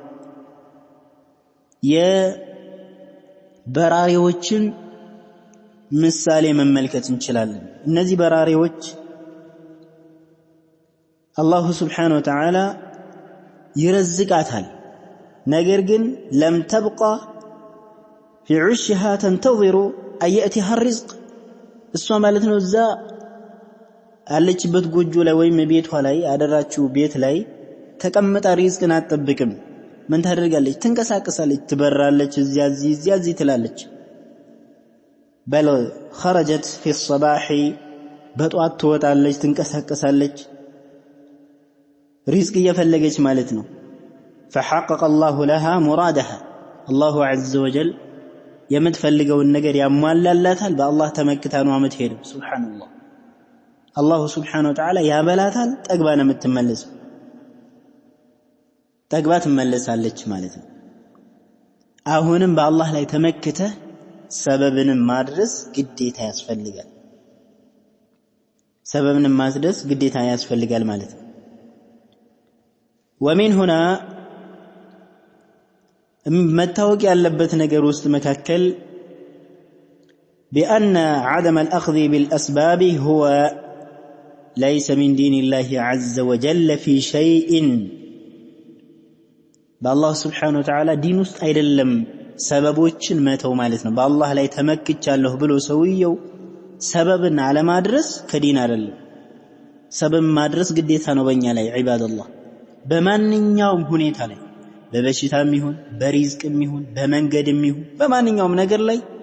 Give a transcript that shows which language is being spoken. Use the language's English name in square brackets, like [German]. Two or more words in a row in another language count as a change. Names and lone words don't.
[Amharic] የበራሪዎችን ምሳሌ መመልከት እንችላለን እነዚህ በራሪዎች [Arabic] الله سبحانه وتعالى [Amharic] ይረዝቃታል ነገር ግን ለም [Arabic] تبقى في عشها تنتظر أن يأتيها الرزق [Amharic] እሷ ማለት ነው እዛ አለችበት ጎጆ ላይ ወይም ቤቷ ላይ አደራችሁ ቤት ላይ ተቀምጣ ሪዝቅን አትጠብቅም ምን ታደርጋለች ትንቀሳቀሳለች ትበራለች እዚያ ትላለች በል [Arabic] خرجت في الصباح [Amharic] በጧት ትወጣለች ትንቀሳቀሳለች ሪዝቅ እየፈለገች ማለት ነው [Arabic] فحقق الله لها مرادها الله عز وجل [Amharic] የምትፈልገውን ነገር ያሟላላታል በአላህ ተመክታ ነው አመትሄድ ሱብሃንአላህ [Arabic] الله سبحانه وتعالى [Amharic] ያበላታል ጠግባ ነው የምትመለሰው ጠግባ ትመለሳለች ማለት ነው አሁንም በአላህ ላይ ተመክተ ሰበብን ማድረስ ግዴታ ያስፈልጋል ሰበብን ማድረስ ግዴታ ያስፈልጋል ማለት ነው [Arabic] ومن هنا [Amharic] መታወቅ ያለበት ነገር ውስጥ መካከል [Arabic] بأن عدم الأخذ بالأسباب هو ليس من دين الله عز وجل في شيء بالله سبحانه وتعالى دين [Amharic] ውስጥ አይደለም ሰበቦችን መተው ማለት ነው በአላህ ላይ ተመክቻለሁ ብሎ ሰውየው ሰበብን አለማድረስ ከዲን አይደለም ሰበብ ማድረስ ግዴታ ነው በእኛ ላይ ዒባደላህ በማንኛውም ሁኔታ ላይ በበሽታም ይሁን በሪዝቅም ይሁን በመንገድም ይሁን በማንኛውም ነገር ላይ